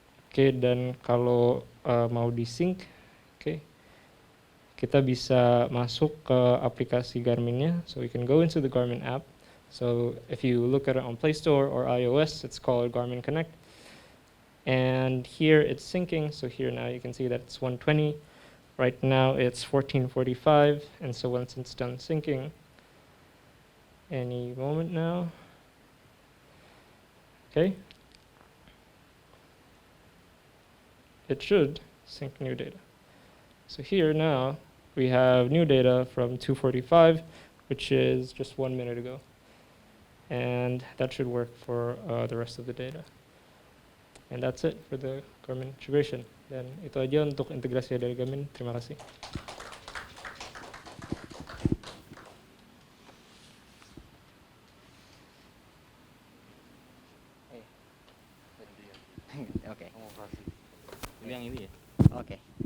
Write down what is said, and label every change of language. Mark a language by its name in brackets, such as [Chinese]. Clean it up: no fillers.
[Indonesian] Oke, dan kalau mau di-sync, oke, kita bisa masuk ke aplikasi Garmin-nya. [English] So we can go into the Garmin app. So if you look at it on Play Store or iOS, it's called Garmin Connect. And here it's syncing. So here now you can see that it's 120. Right now it's 14:45. And so once it's done syncing, any moment now. Okay. It should sync new data. So here now we have new data from 2:45, which is just 1 minute ago. And that should work for the rest of the data. And that's it for the Garmin integration. [Indonesian] Dan itu aja untuk integrasi dari Garmin. Terima kasih. Oke. Ini yang ini ya? Oke.